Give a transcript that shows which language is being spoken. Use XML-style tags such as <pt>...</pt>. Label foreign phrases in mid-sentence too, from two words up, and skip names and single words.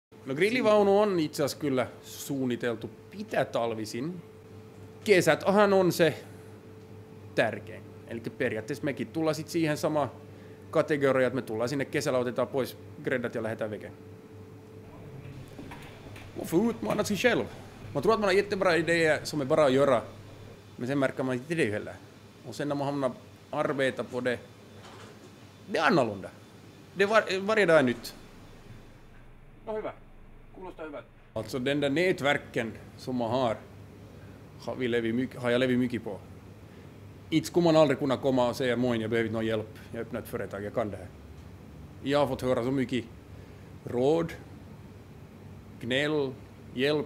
<fi>No grillivaunu on itse asiassa kyllä suunniteltu pitää talvisin. Kesäthän on se tärkein. Eli periaatteessa mekin tullaan sitten siihen samaan kategoriaan, että me tullaan sinne kesällä, otetaan pois gräddat ja lähdetään veke.</fi> <sv>Och få utmana sig själv. Man tror att man har jättebra idéer som är bara att göra. Men sen märker man inte det heller. Och sen när man hamnar arbeta på det, det är annorlunda. Det varje dag är nytt.</sv> <fi>No hyvä. Kuulostaa hyvältä.</fi> <sv>Alltså den där nätverken som man har jag levt mycket på. Inte skulle man aldrig kunna komma och säga moin, jag behöver någon hjälp. Jag öppnar ett företag, jag kan det här. Jag har fått höra så mycket råd, gnäll, hjälp.</sv>